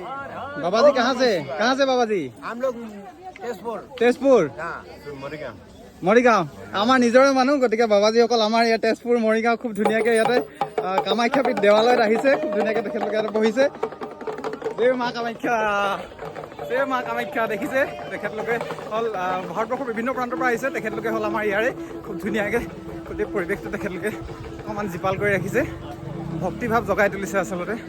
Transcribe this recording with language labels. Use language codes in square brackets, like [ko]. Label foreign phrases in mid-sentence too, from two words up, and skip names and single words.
[hi] बाबा जी कहाँ से बाबा जी? हम लोग [as] তেজপুৰ মৰিগাঁও আমাৰ নিজৰে মানুহ গতিকে বাবাজীসকল আমাৰ ইয়াত তেজপুৰ মৰিগাঁও খুব ধুনীয়াকৈ ইয়াতে কামাখ্যাপীঠ দেৱালয়ত আহিছে খুব ধুনীয়াকৈ তেখেতলোকে ইয়াতে বহিছে জয় মা কামাখ্যা দেখিছে তেখেতলোকে হ'ল ভাৰতবৰ্ষৰ বিভিন্ন প্ৰান্তৰ পৰা আহিছে তেখেতলোকে হ'ল আমাৰ ইয়াৰে খুব ধুনীয়াকৈ গোটেই পৰিৱেশটো তেখেতলোকে অকণমান জীপাল কৰি ৰাখিছে ভক্তিভাৱ জগাই তুলিছে আচলতে